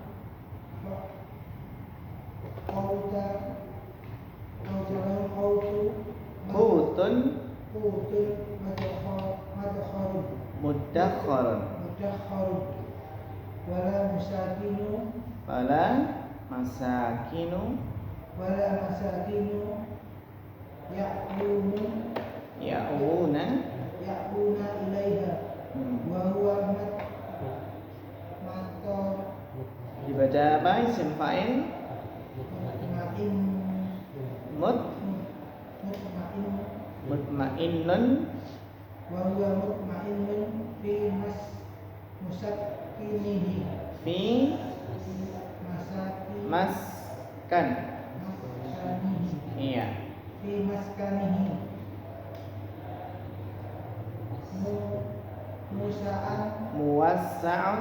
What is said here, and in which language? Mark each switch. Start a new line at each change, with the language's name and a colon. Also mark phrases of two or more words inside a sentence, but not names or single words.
Arabic: قوت مدخر ولا مساكن يأوون إليها وهو
Indonesian: dibaca apa
Arabic: اسم فاعل مطمئن وهو مطمئن في مسكنه في مسكن. Iya, في مسكنه muwassa'un